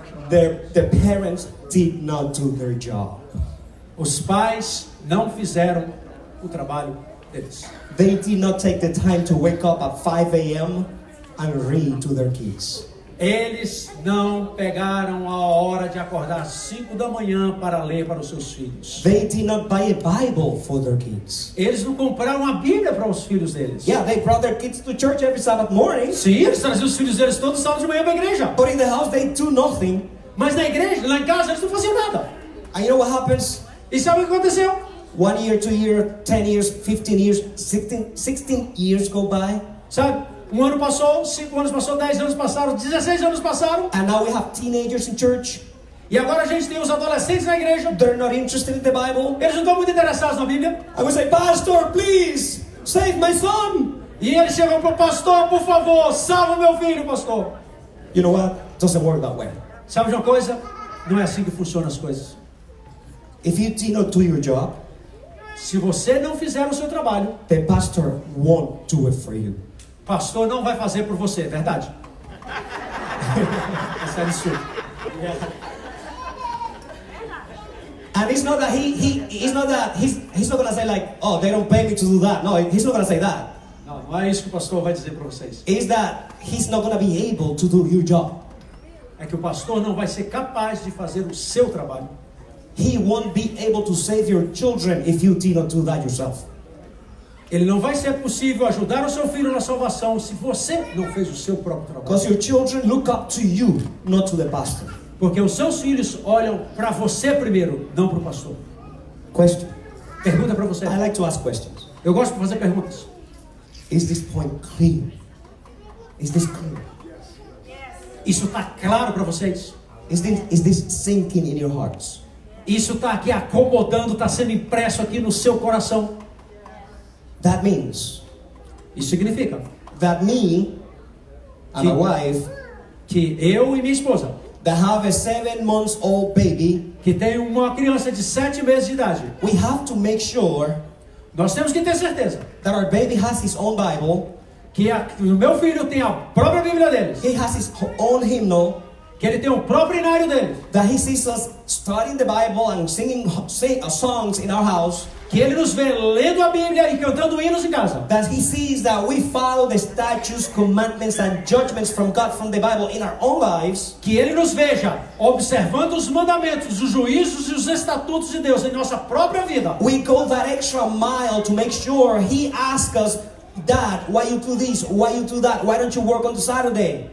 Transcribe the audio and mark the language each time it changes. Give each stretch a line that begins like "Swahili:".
English: The parents did not do their job.
Portuguese: Os pais não fizeram o trabalho deles.
English: They did not take the time to wake up at 5 a.m. and read to their kids.
Portuguese: Eles não pegaram a hora de acordar às 5 da manhã para ler para os seus filhos.
English: They did not buy a Bible for their kids.
Portuguese: Eles não compraram a Bíblia para os filhos deles.
English: Yeah, they brought their kids to church every Sabbath morning.
Portuguese: Sim, eles traziam os filhos deles todos sábado de manhã para a igreja.
English: But in the house they do nothing.
Portuguese: Mas na igreja, lá em casa, eles não faziam nada.
English: And you know what happens?
Portuguese: E sabe o que aconteceu?
English: 1 year, 2 years, 10 years, 15 years, 16 years go by.
Portuguese: Sabe? Um ano passou, 5 anos passou, 10 anos passaram, 16 anos passaram.
English: And now we have teenagers in church.
Portuguese: E agora a gente tem os adolescentes na igreja.
English: They're not interested in the Bible.
Portuguese: Eles não estão muito interessados na Bíblia.
English: I would say, Pastor, please, save my son.
Portuguese: E eles chegam para o pastor, por favor, salva meu filho, pastor.
English: You know what? Doesn't work that way.
Portuguese: Sabe de uma coisa? Não é assim que funcionam as coisas.
English: If you did not do your job,
Portuguese: se você não fizer o seu trabalho,
English: the pastor won't do it for you.
Portuguese: Pastor não vai fazer por você, verdade? Isso é absurdo.
English: And it's not that he's not gonna say like, oh, they don't pay me to do that. No, he's not gonna say that.
Portuguese: Não, não é isso que o pastor vai dizer para vocês.
English: It's that he's not gonna be able to do your job.
Portuguese: É que o pastor não vai ser capaz de fazer o seu trabalho.
English: He won't be able to save your children if you did not do that yourself.
Portuguese: Ele não vai ser possível ajudar o seu filho na salvação se você não fez o seu próprio trabalho.
English: Because your children look up to you, not to the pastor.
Portuguese: Porque os seus filhos olham para você primeiro, não para o pastor.
English: Question.
Portuguese: Pergunta para você.
English: I like to ask questions.
Portuguese: Eu gosto de fazer perguntas.
English: Is this point clear? Is this clear?
Portuguese: Isso está claro para vocês?
English: Is this sinking in your hearts?
Portuguese: Isso está aqui acomodando, está sendo impresso aqui no seu coração.
English: That means
Portuguese: Isso significa
English: that me and my wife
Portuguese: que eu e minha esposa,
English: that have a 7 months old baby,
Portuguese: que tem uma criança de 7 meses de idade,
English: we have to make sure
Portuguese: nós temos que ter certeza
English: that our baby has his own Bible,
Portuguese: que o meu filho tem a própria Bíblia dele,
English: he has his own hymnal,
Portuguese: que ele tem o próprio inário dele,
English: that he sees us studying the Bible and singing songs in our house,
Portuguese: que ele nos vê lendo a Bíblia e cantando hinos em casa,
English: that he sees that we follow the statutes, commandments and judgments from God from the Bible in our own lives,
Portuguese: que ele nos veja observando os mandamentos, os juízos e os estatutos de Deus em nossa própria vida.
English: we go that extra mile to make sure he asks us, Dad, why you do this? Why you do that? Why don't you work on the Saturday?